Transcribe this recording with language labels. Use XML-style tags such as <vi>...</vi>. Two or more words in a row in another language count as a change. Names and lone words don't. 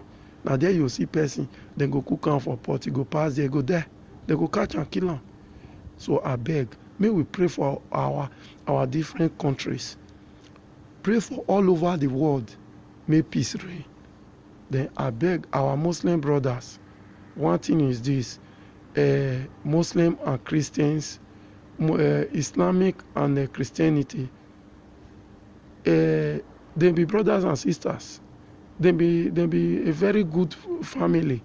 <pcm>Na there you see person, dem go cook am for pot, e go pass there, go die, dem go catch am, kill am. So abeg, make we pray for our different countries. Pray for all over the world, make peace reign. Then abeg our Muslim brothers, one thing is this: Muslim and Christians, Islamic and Christianity, they be brothers and sisters. They be a very good family.</pcm>